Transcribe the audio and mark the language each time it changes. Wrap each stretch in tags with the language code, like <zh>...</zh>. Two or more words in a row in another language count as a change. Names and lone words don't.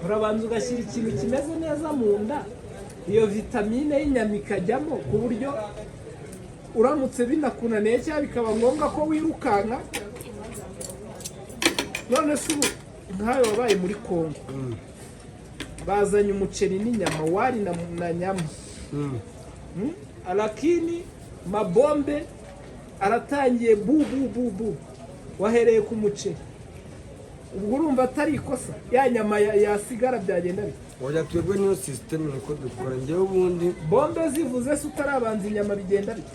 <rw>urabanza ugashyira ikintu kimeze neza mu nda, iyo vitamine y'inyama ikajyamo ku buryo uramutse binakunaniye cyangwa bikaba ngombwa ko wirukanka. None se ubu nkawe wabaye muri Kongo, bazanye umuceri n'inyama,</rw> <sw>wali na nyama, lakini mabombe</sw> <rw>aratangiye bu wahereye ku muceri. Ubwo urumva atari ikosa, ya nyama yasigara byagenda bite? Oya, twebwe niyo system niko dukora. Njyewe ubundi bombe zivuze se utarabanza inyama bigenda bite?</rw>